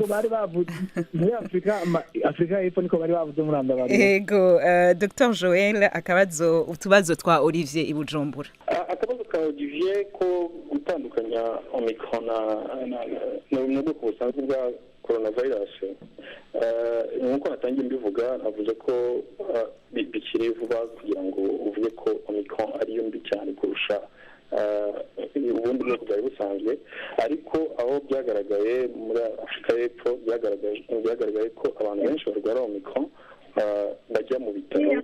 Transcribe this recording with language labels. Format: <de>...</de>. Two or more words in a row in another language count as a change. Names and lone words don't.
<rw>bari bavuze muri Afrika y'Epfo niko bari bavuze muri Andabari.</rw> <rn>Ego Dr Joel akabazo utubazo twa Olivier Ibujumbura.</rn> <rw>Akabazo ka Olivier ko gutandukanya Omicron na bwoko busanzwe bwa coronavirus nkuko natangiye mbivuga navuze ko bikiri vuba kugira ngo uvuge ko Omicron ariyo mbi cyane kurusha ubundi bwoko bwari busanzwe ariko aho byagaragaye muri Afrika y'Epfo byagaragaye ko abantu benshi barwara Omicron bajya mu bitaro.</rw>